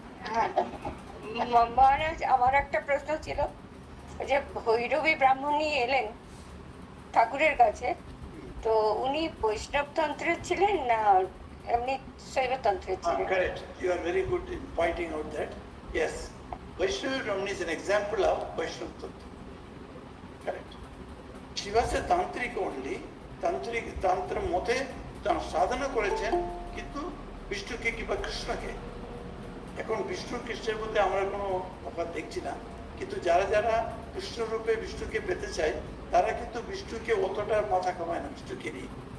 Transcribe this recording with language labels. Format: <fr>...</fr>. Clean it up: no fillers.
<bn>হ্যাঁ, মহারাজ আমার একটা প্রশ্ন ছিল যে ভৈরবী ব্রাহ্মণী এলেন ঠাকুরের কাছে, তো উনি বৈষ্ণব তন্ত্রের ছিলেন না এমনি শৈব তন্ত্রের ছিলেন?</bn> <en>Correct. You are very good in pointing out that. Yes, Vaishnavi Brahmani is an example of Vaishnava Tantra. Correct. She was a tantric only.</en> <bn>Tantra মতে তারা সাধনা করেছেন, কিন্তু বিষ্ণুকে কিংবা কৃষ্ণকে। এখন বিষ্ণু কৃষ্ণের মধ্যে আমরা কোনো তফাৎ দেখছি না, কিন্তু যারা যারা কৃষ্ণ রূপে বিষ্ণুকে পেতে চায় তারা কিন্তু বিষ্ণুকে অতটা মাথা কামায় না বিষ্ণুকে নিয়ে।</bn>